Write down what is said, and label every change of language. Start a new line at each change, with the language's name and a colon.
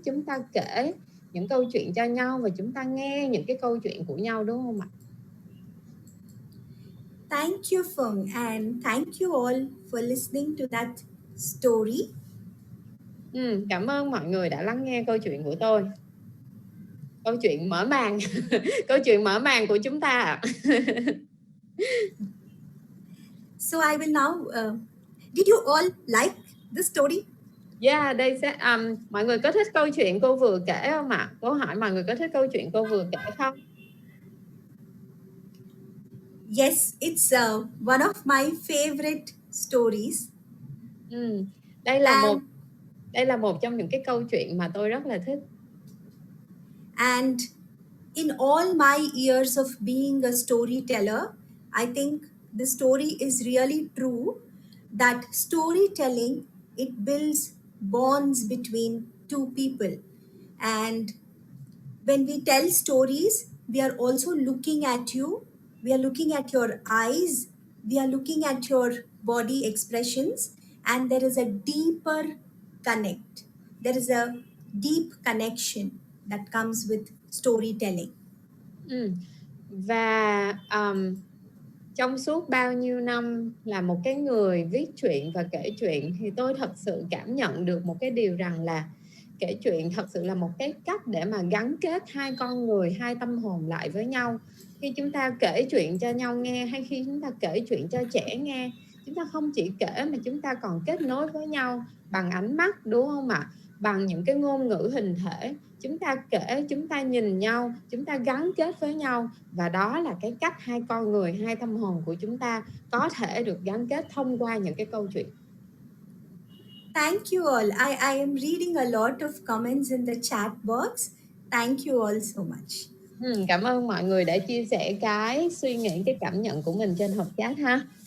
Vietnamese: Chúng ta kể những câu chuyện cho nhau và chúng ta nghe những cái câu chuyện của nhau, đúng không ạ?
English: Thank you, Phung, and thank you all for listening to that story.
Vietnamese: Cảm ơn mọi người đã lắng nghe câu chuyện của tôi. Câu chuyện mở màn, câu chuyện mở màn của chúng ta ạ.
English: So I will now. Did you all like the story?
Vietnamese: Yeah, đây sẽ mọi người có thích câu chuyện cô vừa kể không ạ? Cô hỏi mọi người có thích câu chuyện cô vừa kể không?
English: Yes, it's one of my favorite stories.
Vietnamese: Đây là một
English: And
Vietnamese: đây là một trong những cái câu chuyện mà tôi rất là thích.
English: And in all my years of being a storyteller, I think the story is really true that storytelling, it builds bonds between two people. And when we tell stories, we are also looking at you, we are looking at your eyes, we are looking at your body expressions, and there is a deeper connect. There is a deep connection that comes with storytelling.
Vietnamese: Và trong suốt bao nhiêu năm là một cái người viết truyện và kể chuyện thì tôi thật sự cảm nhận được một cái điều rằng là kể chuyện thật sự là một cái cách để mà gắn kết hai con người, hai tâm hồn lại với nhau. Khi chúng ta kể chuyện cho nhau nghe hay khi chúng ta kể chuyện cho trẻ nghe, chúng ta không chỉ kể mà chúng ta còn kết nối với nhau bằng ánh mắt, đúng không ạ? Bằng những cái ngôn ngữ hình thể. Chúng ta kể, chúng ta nhìn nhau, chúng ta gắn kết với nhau, và đó là cái cách hai con người, hai tâm hồn của chúng ta có thể được gắn kết thông qua những cái câu chuyện.
English: Thank you all. I am reading a lot of comments in the chat box. Thank you all so much.
Vietnamese: Cảm ơn mọi người đã chia sẻ cái suy nghĩ, cái cảm nhận của mình trên hộp chat ha.